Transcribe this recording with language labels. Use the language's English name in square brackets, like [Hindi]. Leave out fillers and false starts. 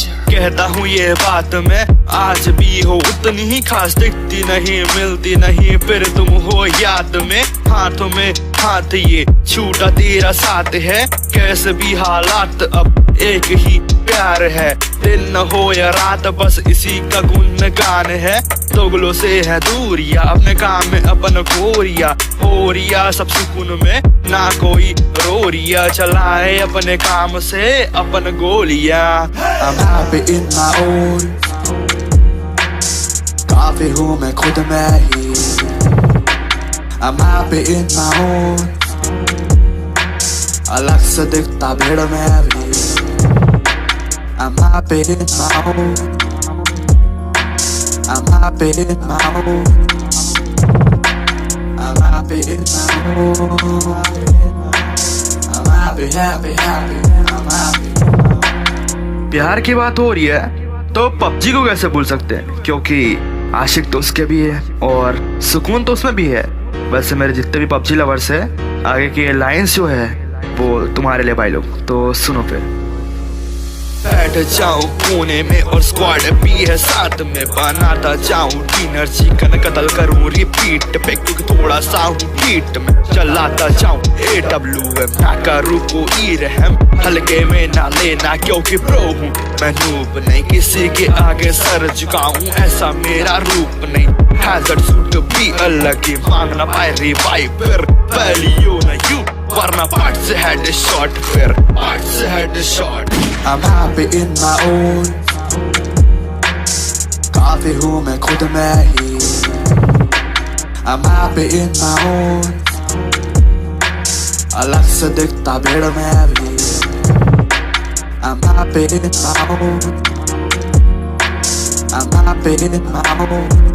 [Hindi] कहता हूँ ये बात मैं आज भी हो उतनी ही खास, दिखती नहीं मिलती नहीं फिर तुम हो याद में, हाथों में हाथ ये छूटा तेरा साथ है, कैसे भी हालात अब एक ही प्यार है, दिन न हो या रात बस इसी का गुनगान है, दोगलों से है दूरिया, अपने काम में अपन खोरिया, हो रिया सब सुकून में ना कोई रोरिया, चलाए अपने काम से अपन गोलियां। [English] I'm happy in my own, [Hindi] काफी हूँ मैं खुद में ही, [English] I'm happy in my own, [Hindi] अलग से दिखता भीड़ में भी, [English] I'm happy in my own, I'm happy in my own, I'm happy in my own, I'm happy, I'm happy। [Hindi] प्यार की बात हो रही है तो पबजी को कैसे भूल सकते हैं, क्योंकि आशिक तो उसके भी है और सुकून तो उसमें भी है। वैसे मेरे जितने भी पबजी लवर्स है, आगे की लाइंस जो है वो तुम्हारे लिए भाई लोग, तो सुनो फिर। बैठ जाऊं कोने में और स्क्वाड भी है साथ में, बनाता जाऊं डिनर चिकन कतल करूं रिपीट पे, क्योंकि थोड़ा सा हूं हीट में, चलाता जाऊं AWM ना करूं कोई रहम, हल्के में ना लेना क्योंकि प्रो हूं मैं, नूब नहीं किसी के आगे सर झुकाऊं, ऐसा मेरा रूप नहीं, हैजर्ड सूट भी अलग ही, मांगना पाए रिवाइव फिर वैल्यू ना यू, वरना पार्ट से हेड शॉट, फिर पार्ट से head shot. [English] I'm happy in my own, [Hindi] काफी हूँ मैं खुद में ही, [English] I'm happy in my own, [Hindi] अलग से दिखता भीड़ में भी, [English] I'm happy in my own, I'm happy in my own,